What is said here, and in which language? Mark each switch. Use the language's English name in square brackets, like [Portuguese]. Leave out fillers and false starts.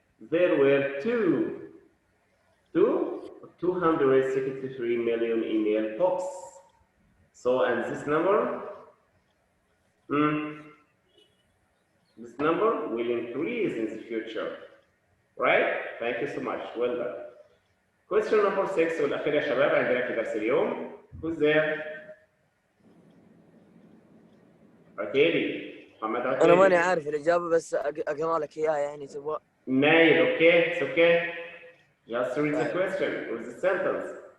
[English] There were 263 million email box. So, and this number will increase in the future. Right? Thank you so much. Well done. Question number 6 [Arabic] والأخير يا شباب عندنا في درس اليوم. [English] Who's there? [Arabic] عتيبي. محمد عتيبي. أنا ماني عارف الإجابة بس أقرأ لك إياها يعني تبغى. [English] نايل. Okay, it's okay. Just read the question or the sentence.